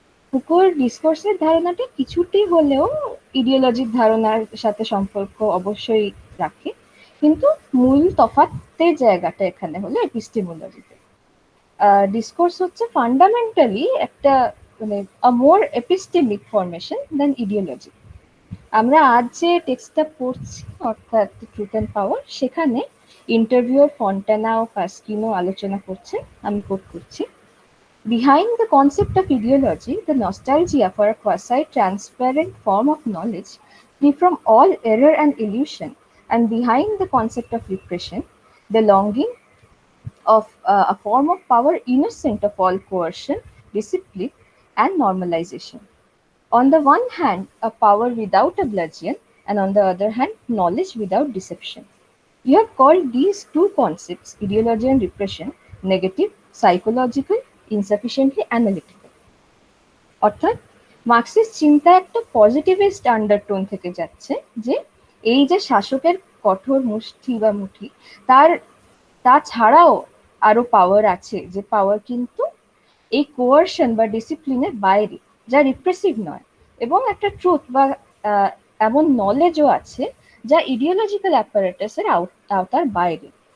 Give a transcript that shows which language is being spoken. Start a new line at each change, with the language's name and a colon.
Bangla: ফুকোর ডিসকোর্সের ধারণাটা কিছুটি হলেও ইডিওলজির ধারণার সাথে সম্পর্ক অবশ্যই রাখে, কিন্তু মূল তফাতের জায়গাটা এখানে হলো এপিস্টেমোলজিতে। ডিসকোর্স হচ্ছে ফান্ডামেন্টালি একটা মানে
English: A more epistemic formation than ideology.
Bangla: আমরা আজ যে টেক্সটটা পড়ছি অর্থাৎ ট্রুথ অ্যান্ড পাওয়ার, সেখানে ইন্টারভিউর ফন্টানা ও পাস্কিনো আলোচনা করছে, আমি কোট করছি:
English: Behind the concept of ideology, the nostalgia for a quasi-transparent form of knowledge free from all error and illusion, and behind the concept of repression, the longing of a form of power innocent of all coercion, discipline, and normalization. On the one hand, a power without a bludgeon, and on the other hand, knowledge without deception. You have called these two concepts, ideology and repression, negative, psychological, insufficiently analytical.
Bangla: অর্থাৎ Marxist চিন্তা একটা positivist undertone থেকে যাচ্ছে, যে এই যে শাসকের কঠোর মুষ্টি বা মুঠি, তাছাড়াও আরো পাওয়ার আছে, যে পাওয়ার কিন্তু এই কোয়ারশন বা ডিসিপ্লিনের বাইরে, যা রিপ্রেসিভ নয়, এবং একটা ট্রুথ বা এমন নলেজও আছে যা ইডিওলজিক্যাল অ্যাপারেটাসের আওতার বাইরে।